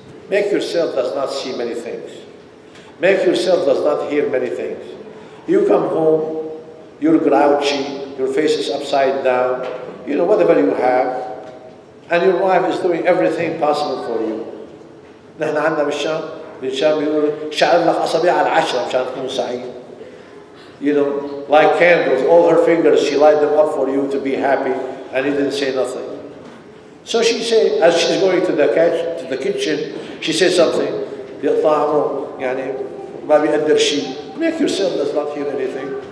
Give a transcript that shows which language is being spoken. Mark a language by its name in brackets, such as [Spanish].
[English] Make yourself does not see many things. Make yourself does not hear many things. You come home, you're grouchy, your face is upside down, you know, whatever you have, and your wife is doing everything possible for you. [Arabic] نحن عندنا بالشام يقولوا شعر لك أصابع على 10 مشان تكون سعيد. [English] You know, like candles, all her fingers, she light them up for you to be happy, and he didn't say nothing. So she said, as she's going to the kitchen, she said something. Make yourself does not hear anything.